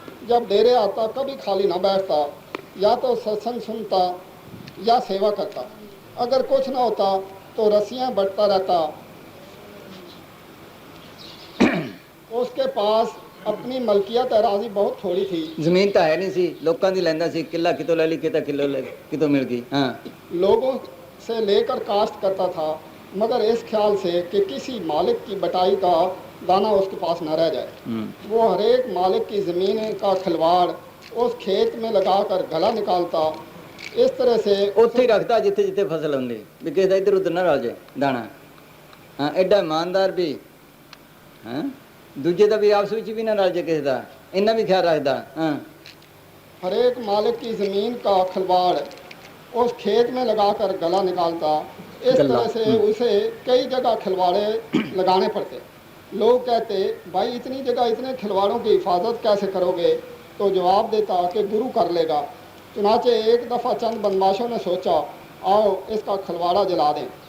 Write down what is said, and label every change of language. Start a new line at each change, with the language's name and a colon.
Hindi: जब डेरे आता कभी खाली ना बैठता, या तो सत्संग सुनता या सेवा करता। अगर कुछ ना होता तो रस्सियाँ बंटता रहता। उसके पास अपनी मलकियत अराजी बहुत थोड़ी थी।
Punjabi: ਜ਼ਮੀਨ ਤਾਂ ਹੈ ਨਹੀਂ ਸੀ ਲੋਕਾਂ ਦੀ ਲੈਂਦਾ ਸੀ ਕਿੱਲਾ ਕਿਤੋਂ ਲੈ ਲਈ ਕਿਤਾ ਕਿਲੋ ਲੈ ਕਿਤੋਂ ਮਿਲ ਗਈ हाँ
Hindi: लोगों से लेकर काश्त करता था, मगर इस ख्याल से कि किसी मालिक की बटाई का दाना उसके पास न रह जाए। वो हर एक मालिक की ज़मीन का खिलवाड़ उस खेत में लगाकर गला निकालता। इस तरह से
Punjabi: ਉੱਥੇ ਹੀ ਰੱਖਦਾ ਜਿੱਥੇ ਜਿੱਥੇ ਫਸਲ ਹੁੰਦੀ ਵੀ ਕਿਸੇ ਦਾ ਇੱਧਰ ਉੱਧਰ ਨਾ ਰਲ ਜਾਏ ਦਾਣਾ ਹਾਂ ਐਡਾ ਇਮਾਨਦਾਰ ਵੀ ਹਾਂ ਦੂਜੇ ਦਾ ਵੀ ਆਪਸ ਵਿੱਚ ਵੀ ਨਾ ਰਲ ਜਾਏ ਕਿਸੇ ਦਾ ਇੰਨਾ ਵੀ ਖਿਆਲ ਰੱਖਦਾ ਹਾਂ
Hindi: हर एक मालिक की ज़मीन का खिलवाड़ उस खेत में लगाकर गला निकालता। इस गला, तरह से उसे कई जगह खिलवाड़े लगाने पड़ते। लोग कहते भाई इतनी जगह इतने खिलवाड़ों की हिफाजत कैसे करोगे? तो जवाब देता कि गुरु कर लेगा। चुनाचे एक दफ़ा चंद बदमाशों ने सोचा आओ इसका खिलवाड़ा जला दें।